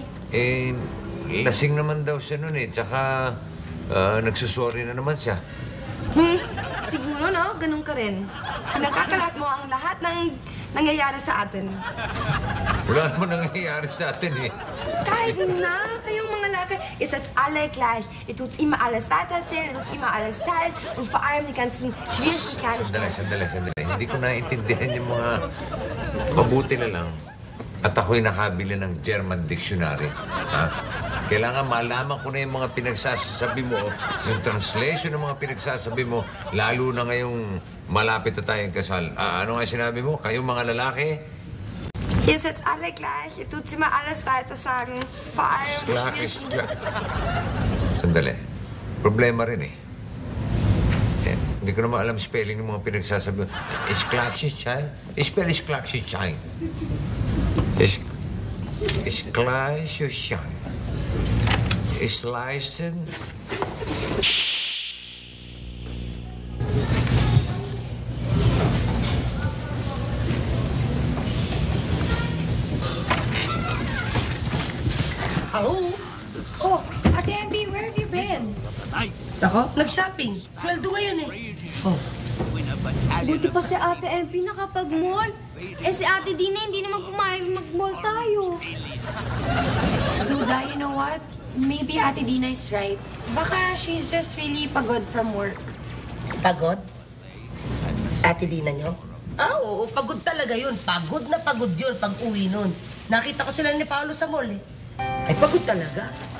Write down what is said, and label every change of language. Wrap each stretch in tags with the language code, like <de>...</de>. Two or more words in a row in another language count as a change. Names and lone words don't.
<tl>Lasing naman daw siya nun eh. Tsaka nagsusorry na naman siya. Siguro, no? Ganun ka rin. Pinakakalat mo ang lahat ng nangyayari sa atin. Wala naman nangyayari sa atin eh. Kahit na, kayong mga laki,</tl> <de>ist jetzt alle gleich. Ihr tut's immer alles weitererzählen, ihr tut's immer alles teilen und vor allem die ganzen Schwierigkeiten.</de> <tl>Sandali. Hindi ko naiintindihan yung mga mabuti na lang. At ako'y nakabili ng</tl> <en>German dictionary.</en> <tl>Ha? Kailangan malaman ko na yung mga pinagsasabi mo, yung translation ng mga pinagsasabi mo, lalo na ngayong malapit na tayong kasal. Ano nga sinabi mo? Kayong mga lalaki?</tl> <de>Ihr seid alle gleich, ihr tut's immer alles weiter sagen. Vor allem</de> <tl>Sandali. Problema rin eh. Hindi ko naman alam spelling ng mga pinagsasabi mo. Isklachichay? Spell isklachichay. Isklachichay. Islicen.</tl> <en>Hello? Oh, Ate MP, where have you been?</en> <tl>Ako? Nag-shopping. Sweldo ngayon eh. Buti pa si Ate MP nakapag-mall. Si Ate Dina hindi naman pumayag mag-mall tayo. Duda,</tl> <en>you know what? Maybe Ate Dina is right. Baka she's just really pagod from work.</en> <tl>Pagod? Ate Dina nyo? Oo, pagod talaga yun. Pagod na pagod yun pag uwi nun. Nakita ko sila ni Paolo sa mall eh. Ay, pagod talaga.</tl>